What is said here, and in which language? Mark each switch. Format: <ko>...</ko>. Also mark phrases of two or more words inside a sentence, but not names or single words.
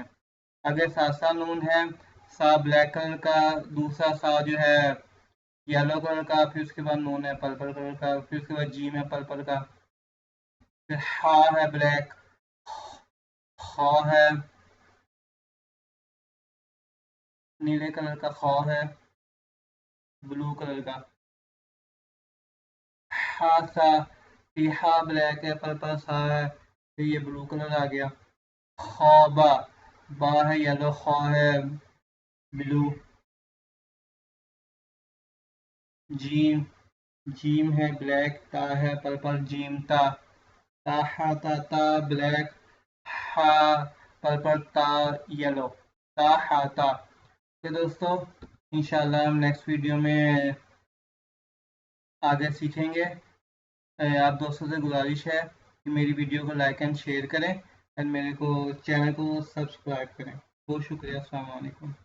<ur>اگر سا نون ہے، سا</ur> <en>black color</en> <ur>کا، دوسرا سا جو ہے</ur> <en>yellow color</en> <ur>کا، پھر اس کے بعد نون ہے</ur> <en>purple color</en> <ur>کا، پھر اس کے بعد جیم ہے پرپل کا، پھر ہا ہے بلیک، خا ہے نیلے کلر کا، خا ہے</ur> <en>blue color</en> <ur>کا، ہا سا، یہ ہا بلیک ہے، پرپل سا ہے، پھر یہ</ur> <en>blue color</en> <ur>آ گیا۔ خوابا با ہے یلو، خا ہے بلو، جیم ہے بلیک، تا ہے پرپل، جیم تا حاتا، تا بلیک، ہا پرپل، تا یلو، تا حاتا۔ تو دوستو انشاءاللہ ہم</ur> <en>next video</en> <ur>میں آگے سیکھیں گے۔ آپ دوستوں سے گزارش ہے کہ میری ویڈیو کو</ur> <en>like and share</en> <ur>کریں اور میرے کو چینل کو سبسکرائب کریں۔ بہت شکریہ،</ur> <ar>السلام علیکم۔</ar>